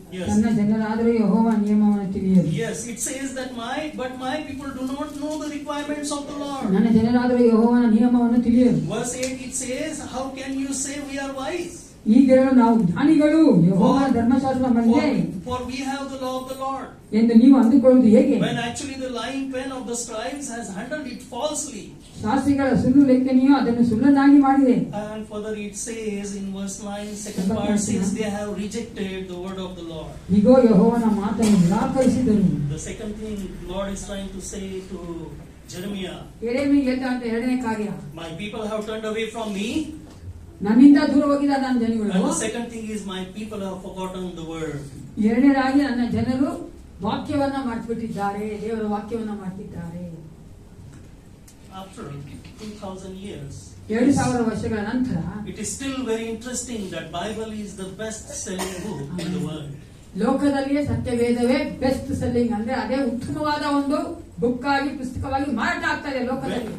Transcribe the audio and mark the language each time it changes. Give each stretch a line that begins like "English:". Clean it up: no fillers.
Kannada: ನನ್ನ ಜನರಾದರೂ ಯೆಹೋವನ ನಿಯಮವನ್ನು ತಿಳಿಯರು.
English: Yes, it says that my people do not know the requirements of the Lord.
Kannada: ನನ್ನ ಜನರಾದರೂ ಯೆಹೋವನ ನಿಯಮವನ್ನು ತಿಳಿಯರು.
English: Verse 8 it says, how can you say we are wise?
Kannada: ಈಗ ನಾವು ಜ್ಞಾನಿಗಳು ಯೆಹೋವನ ಧರ್ಮಶಾಸ್ತ್ರ ನಮ್ಮಲ್ಲಿದೆ
English: For we have the law of the Lord.
Kannada: ಎಂದು ನೀವು ಅಂದುಕೊಳ್ಳುವುದು ಹೇಗೆ?
English: When actually the lying pen of the scribes has handled it falsely.
Kannada: ಶಾಸ್ತ್ರಿಗಳ ಸುಳ್ಳು ಲೇಖನಿಯು ಅದನ್ನು ಸುಳ್ಳನ್ನಾಗಿ ಮಾಡಿದೆ.
English: And further it says in verse 9, second part says they have rejected the word of the Lord.
Kannada: ಈಗೋ ಯೆಹೋವನ ಮಾತನ್ನು ನಿರಾಕರಿಸಿದರು.
English: The second thing Lord is trying to say to Jeremiah,
Kannada: ಯೆರೆಮೀಯ ಹೇಳಿದಂತ ಎರಡನೇ ಕಾರ್ಯ,
English: my people have turned away from me.
Kannada: ನನ್ನಿಂದ ದೂರ ಹೋಗಿದ ನನ್ನ ಜನಗಳು.
English: And the second thing is my people have forgotten the word.
Kannada: ಎರಡನೇದಾಗಿ ನನ್ನ ಜನರು ವಾಕ್ಯವನ್ನ ಮರೆತುಬಿಟ್ಟಿದ್ದಾರೆ, ದೇವರ ವಾಕ್ಯವನ್ನ ಮರೆತಿದ್ದಾರೆ.
English: After 2000 years,
Kannada: 2000 ವರ್ಷಗಳ ನಂತರ
English: it is still very interesting that Bible is the best selling book in the world.
Kannada: ಲೋಕದಲ್ಲಿಯೇ ಸತ್ಯವೇದವೇ best selling, ಅಂದ್ರೆ ಅದೇ ಉತ್ತಮವಾದ ಒಂದು ಬುಕ್ ಆಗಿ ಪುಸ್ತಕವಾಗಿ ಮಾರಾಟ ಆಗ್ತಾ ಇದೆ ಲೋಕದಲ್ಲಿ.